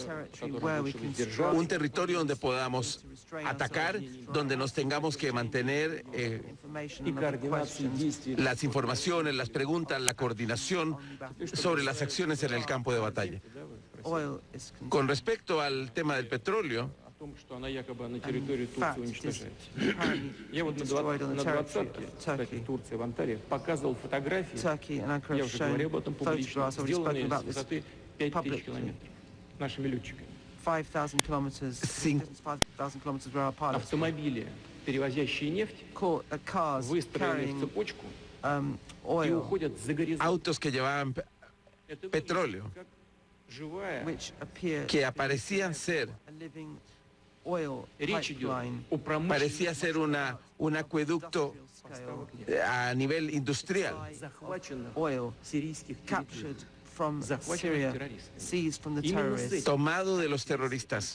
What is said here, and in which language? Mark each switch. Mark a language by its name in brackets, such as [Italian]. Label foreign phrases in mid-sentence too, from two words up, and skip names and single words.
[Spanish] Un territorio donde podamos atacar, donde nos tengamos que mantener las informaciones, las preguntas, la coordinación sobre las acciones en el campo de batalla. Con respecto al tema del petróleo, [Russian] Я вот на 20-ке, кстати, Турция, в Анталии, показывал фотографии, я уже говорил об этом публично, сделанные с высоты 5000 километров нашими летчиками. Автомобили, перевозящие нефть, выстроены в цепочку и уходят за горизонт. [Spanish] Autos que llevaban petróleo, que aparecían ser parecía ser un acueducto a nivel industrial, tomado de los terroristas.